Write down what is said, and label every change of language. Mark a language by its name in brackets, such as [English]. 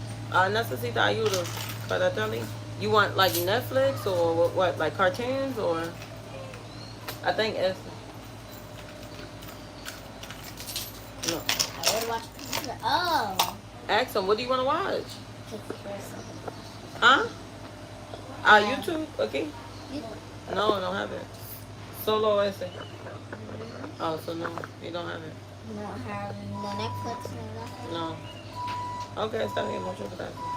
[Spanish] Necesita ayuda para tele. [English] You want like Netflix or what? Like cartoons or? I think it's. No. I would watch. Oh. Ask him, what do you want to watch? YouTube. Huh? YouTube? Okay. No, I don't have it. [Spanish] Solo ese. [English] Oh, so no, you don't have it. You don't have no Netflix or nothing? [Spanish] No. Okay, está bien, mucho gracias.